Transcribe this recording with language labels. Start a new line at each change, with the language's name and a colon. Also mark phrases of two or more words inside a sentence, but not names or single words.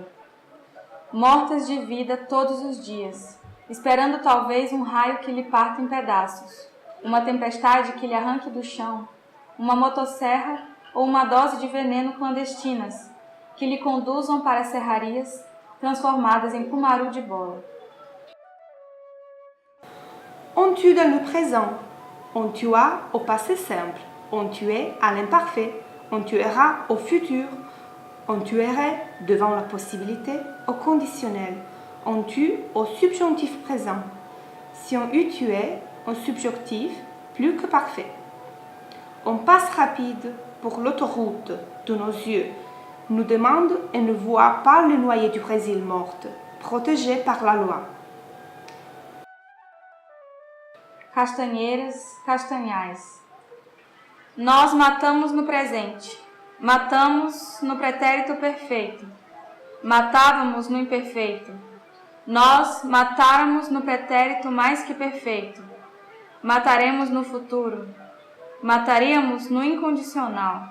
Portuguese: Mortas de vida todos os dias, esperando talvez um raio que lhe parta em pedaços, uma tempestade que lhe arranque do chão, uma motosserra ou uma dose de veneno clandestinas, que lhe conduzam para as serrarias transformadas em cumaru de bola.
French: On tue dans le présent, on tua au passé simple, on tuait à l'imparfait, on tuera au futur, on tuerait devant la possibilité au conditionnel, on tue au subjonctif présent. Si on eût tué au subjonctif plus que parfait. On passe rapide pour l'autoroute de nos yeux, nous demande et ne voit pas le noyer du Brésil morte, protégé par la loi.
Portuguese: Castanheiras, castanhais. Nós matamos no presente, matamos no pretérito perfeito, matávamos no imperfeito. Nós matáramos no pretérito mais que perfeito, mataremos no futuro, mataríamos no incondicional.